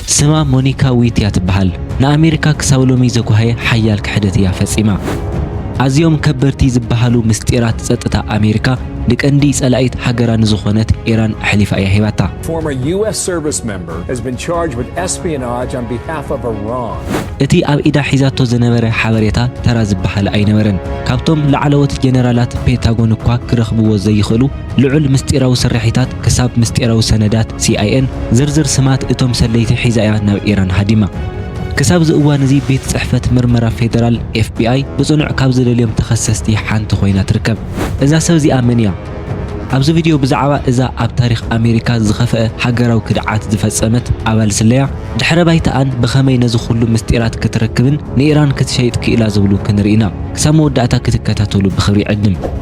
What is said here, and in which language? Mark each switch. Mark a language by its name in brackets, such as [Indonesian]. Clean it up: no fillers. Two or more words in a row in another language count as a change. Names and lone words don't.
[Tigrinya] ስማ ሞኒካ ዊትያ ትበሃል ንኣሜሪካ ክሳብ ሎሚ ዘጓሃየ ሓያል ክሕደት እያ ፈጺማ ኣዝዮም ከበርቲ ዝበሃሉ ምስጢራት ጸጥታ ኣሜሪካ ንቀንዲ ጸላኢት ሃገራ ንዝኾነት ኢራን ኣሕሊፋ እያ ሂባታ [English] Former US service member has been charged with espionage on behalf of Iran. [Tigrinya] እቲ ኣብ ኢዳ ሒዛቶ ዝነበረ ሓበሬታ ተራ ዝበሃል ኣይነበረን ካብቶም ላዕለዎት ጀነራላት ፔንታጎን እኳ ክረኽብዎ ዘይኽእሉ ልዑል ምስጢራዊ ስርሒታት ክሳብ ምስጢራዊ ሰነዳት ሲአይኤን ዝርዝር ስማት እቶም ሰለይቲ ሒዛ እያ ናብ ኢራን ሃዲማ ክሳብ ዝእዋን እዚ ቤት ጽሕፈት ምርመራ ፌደራል FBI ብጽኑዕ ካብ ዝደልዮም ተኸሰስቲ ሓንቲ ኮይና ትርከብ እዛ ሰብ እዚኣ መን እያ ኣብዚ ቪድዮ ብዛዕባ እዛ ኣብ ታሪኽ ኣሜሪካ ዝኸፍአ ሃገራዊ ክድዓት ዝፈጸመት ኣባል ስለያ ድሕረ ባይታኣን ብኸመይ ነዚ ኩሉ ምስጢራት ክትረክብን ንኢራን ክትሸይጥ ክኢላ ዝብሉ ክንርኢና ክሳብ መወዳእታ ክትከታተሉ ብኽብሪ ዕድም